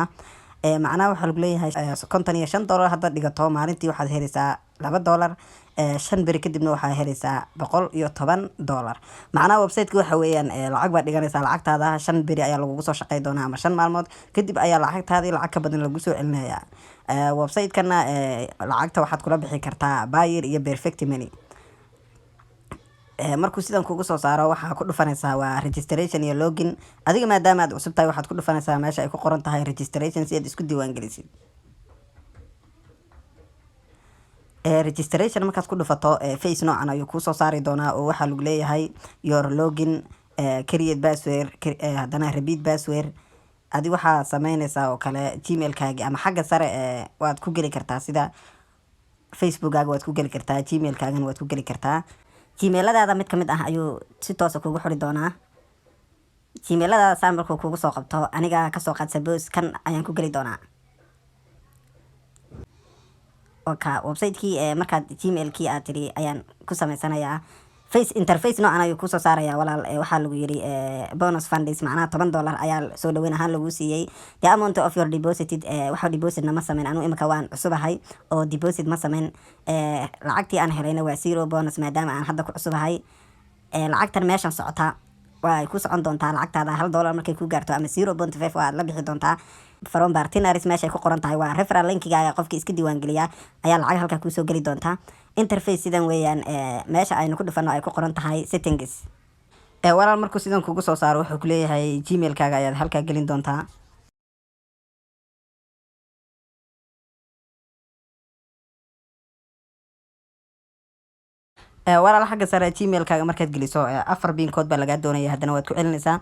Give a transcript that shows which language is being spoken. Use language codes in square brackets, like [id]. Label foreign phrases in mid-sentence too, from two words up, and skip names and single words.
[so] macnaha waxaa lagu leeyahay $55 hadda dhigato maalintii waxaad helaysaa $2 5 beri kadibna waxaa helaysaa $110. macnaha website-ka waxa weeyaan lacag baad dhiganaysaa lacagtaada 5 beri ayaa lagugu soo shaqay doonaa ama 5 maalmood kadib ayaa lacagtaadii lacag ka badan lagu soo celinayaa. website-kana lacagta waxaad kula bixi kartaa buyer iyo perfect money. markuu sidan kugu soo saaro waxaa ku dhufanaysaa waa registration iyo login. adiga maadaama aad cusub tahay waxaad ku dhufanaysaa meesha ay ku qoran tahay registration si aad isku diiwaan gelisid. registration markaad ku dhufato face noocan ayuu kuu soo saari doonaa oo waxaa lagu leeyahay [en] your login create password [so] haddana [en] repeat password. [so] adi waxaa sameynaysaa oo kale gmail-kaagi ama xagga sare waad ku geli kartaa sida Facebook-aaga waad ku geli kartaa gmail-kaagana waad ku geli kartaa. gmailadaada mid ka mid ah ayuu si toos ah kugu xiri doonaa. gmailadaada saa markuu kugu soo qabto aniga kasoo qaad suppose kan ayaan ku geli doonaa. website-kii markaad gmail-kii aad tiri ayaan ku samaysanayaa face interface noocan ayuu kusoo saarayaa walaal. waxaa lagu yiri [en] bonus funds [so] macnaha $10 ayaa soo dhaweyn ahaan lagu siiyey. [en] the amount of your deposited [so] waxa depositna ma sameyn anu imika waan cusubahay oo deposit ma sameyn. lacagtii aan helayna waa 0 bonus maadaama aan hadda ku cusubahay. lacagtan meeshan socota way ku socon doontaa lacagtaada $1 markay ku gaarto ama 0.5 waa la bixi doontaa. [en] from partners [so] meesha ay ku qoran tahay waa referral linkiga qofkii iska diiwaan geliya ayaa lacag halka ku soo gali doontaa. interface sidan weeyaan meesha aynu ku dhufano ay ku qoran tahay settings. walaal markuu sidan kugu soo saaro wuxuu ku leeyahay gmail-kaaga ayaad halka gelin doontaa. walaal xagga sare gmail-kaaga markaad geliso 4 [en] pin code [so] baa laga doonaya haddana waad ku celinaysaa.